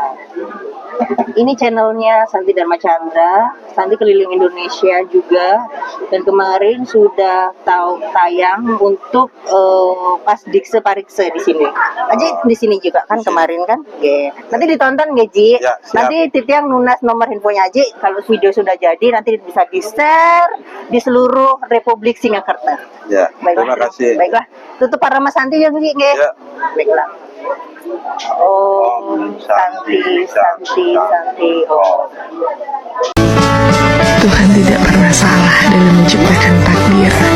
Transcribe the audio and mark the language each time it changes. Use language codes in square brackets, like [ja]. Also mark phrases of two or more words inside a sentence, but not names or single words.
[id] Ini channelnya Santi Dharma Chandra. Santi keliling Indonesia juga. Dan kemarin sudah tayang untuk pas Dikse Parikse di sini. Aji di sini juga kan kemarin kan? Oke. Nanti ditonton nggak Ji? Ya, siap. Nanti [ban] Titiang nunas [id] nomor handphonenya Aji. Kalau video sudah jadi nanti bisa di-share di seluruh Republik Singapura. Ya. Terima kasih. Baiklah. Tutup para Mas Santi ya Ji nggih. Ya. Baiklah. Om Santi. Om. Tuhan tidak pernah salah dalam menciptakan takdir.